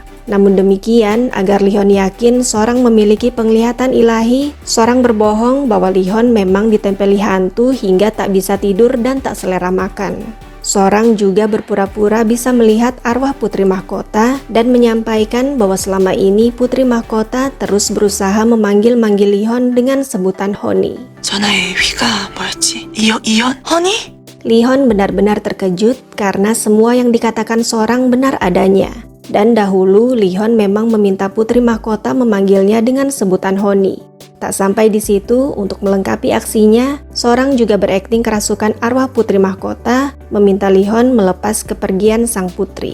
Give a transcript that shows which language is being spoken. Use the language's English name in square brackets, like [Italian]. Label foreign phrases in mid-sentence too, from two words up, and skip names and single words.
[Indonesian] Namun demikian, agar Lihon yakin Sorang memiliki penglihatan ilahi, Sorang berbohong bahwa Lihon memang ditempeli hantu hingga tak bisa tidur dan tak selera makan. Sorang juga berpura-pura bisa melihat arwah Putri Mahkota dan menyampaikan bahwa selama ini Putri Mahkota terus berusaha memanggil-manggil Lihon dengan sebutan Honi. [Korean] 전화의 의미가 뭐였지? 이현? 허니? [Indonesian] Lihon benar-benar terkejut karena semua yang dikatakan Sorang benar adanya. Dan dahulu Lihon memang meminta Putri Mahkota memanggilnya dengan sebutan Honi. Tak sampai di situ, untuk melengkapi aksinya, Sorang juga berakting kerasukan arwah Putri Mahkota, meminta Lihon melepas kepergian sang putri.